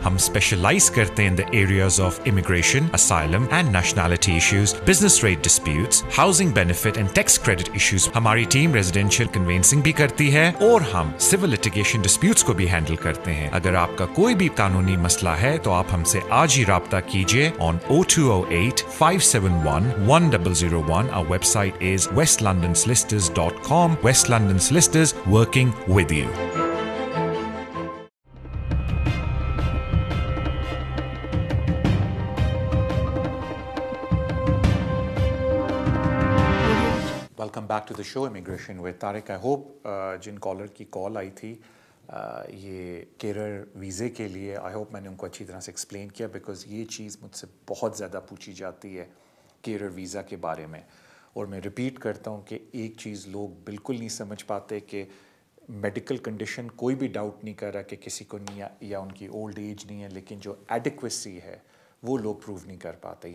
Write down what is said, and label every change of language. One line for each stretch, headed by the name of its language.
Urdu: ہم اسپیشلائز کرتے ہیں
English: In the areas of immigration, asylum and nationality issues, business rate disputes, housing benefit and tax credit issues.
Urdu: ہماری team residential convincing بھی کرتی ہے اور ہم سول لٹیگیشن ڈسپیوٹس کو بھی ہینڈل کرتے ہیں. اگر آپ کا کوئی بھی قانونی مسئلہ ہے تو آپ ہم سے آج ہی رابطہ کیجیے
English: on 0208 571 1001. Our website is westlondonsolicitors.com. West London Solicitors, working with you. Welcome back to the show immigration with Tariq. I hope
Urdu: جن کالر کی کال آئی تھی یہ کیئرر ویزے کے لیے, آئی ہوپ میں نے ان کو اچھی طرح سے ایکسپلین کیا,
English: because
Urdu: یہ چیز مجھ سے بہت زیادہ پوچھی جاتی ہے کیئرر ویزا کے بارے میں. اور میں ریپیٹ کرتا ہوں کہ ایک چیز لوگ بالکل نہیں سمجھ پاتے کہ میڈیکل کنڈیشن کوئی بھی ڈاؤٹ نہیں کر رہا کہ کسی کو نہیں یا ان کی اولڈ ایج نہیں ہے, لیکن جو ایڈیکویسی ہے وہ لوگ پروو نہیں کر پاتے.